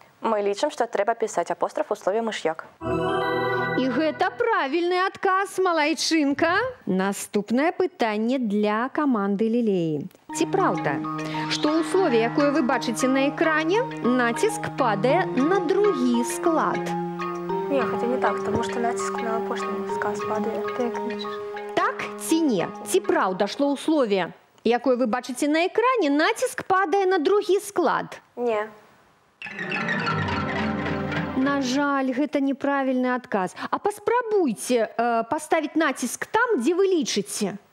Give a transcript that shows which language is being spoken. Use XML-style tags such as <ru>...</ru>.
<be>Мы лічым, што трэба пісаць апостраф у слове «мыш'як». І гэта правільны адказ, малайчынка. Наступнае пытанне для каманды Лілеі. Ці праўда, што ў слове, якое вы бачыце на экране, націск падае на другі склад?</be> <ru>Не, хотя не так, потому что натиск на</ru> <be>апошні сказ падае. Так ці не? Ці праўда, што ў слове, якое вы бачыце на экране, націск падае на другі склад. Не. На жаль, гэта неправільны адказ. А паспрабуйце паставіць націск там, дзе вы лічыце.</be>